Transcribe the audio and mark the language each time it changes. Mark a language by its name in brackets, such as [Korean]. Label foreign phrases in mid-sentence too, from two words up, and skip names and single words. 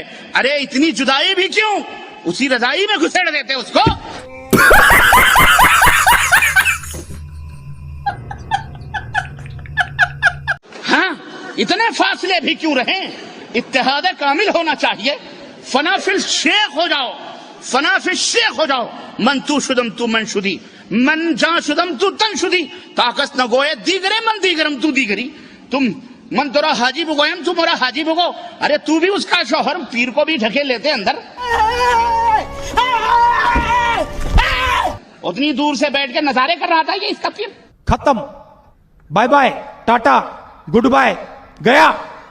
[Urdu] ارے اتنی جدائی بھی کیوں, اسی رضائی میں گھسیڑ دیتے اس کو. ہاں اتنے فاصلے بھی کیوں رہیں, اتحاد کامل ہونا چاہیے. فنا فی الشیخ ہو جاؤ, فنا فی الشیخ ہو جاؤ. [Persian] من تو شدم تو من شدی, من جان شدم تو تن شدی, طاقت نہ گوئے دیگرے من دیگرم تو دیگری. تم من تورا حاجی بگویم تو مورا حاجی بگو. [Urdu] ارے تو بھی اس کا شوہر, پیر کو بھی ڈھکے لیتے اندر. اتنی دور سے بیٹھ کے نظارے کر رہا تھا یہ اس کا پیر. ختم. [English] bye bye, tata, good bye, گیا.